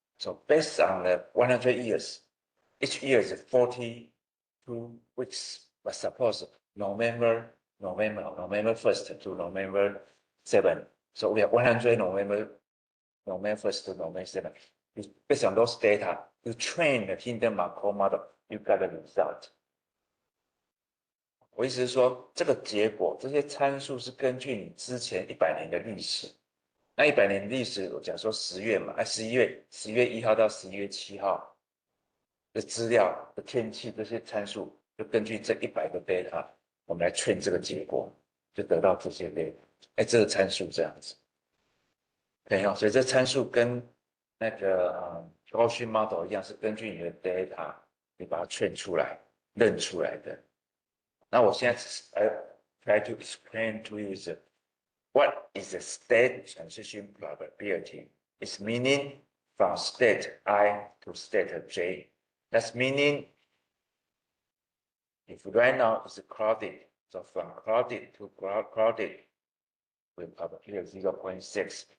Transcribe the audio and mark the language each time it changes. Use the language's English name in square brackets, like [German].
[English] So based on the 100 years, each year is 42 weeks, but suppose November 1st to November 7th. So we have 100 November 1st to November 7th. Based on those data, you train the Hindenburg-Markov model, you got the result. [Chinese] 我意思是说，这个结果，这些参数是根据你之前100年的历史。那100年的历史，我讲说10月嘛，11月1号到11月7号的资料的天气这些参数，就根据这100个 data， 我们来 train 这个结果，就得到这些 data。这个参数这样子，可以哦。所以这参数跟那个Gaussian model 一样，是根据你的 data， 你把它 train 出来、认出来的。那我现在 [English] try to explain to you is what is the state transition probability? It's meaning from state I to state J. That's meaning if right now it's clouded, so from clouded to clouded, with probability of 0.6.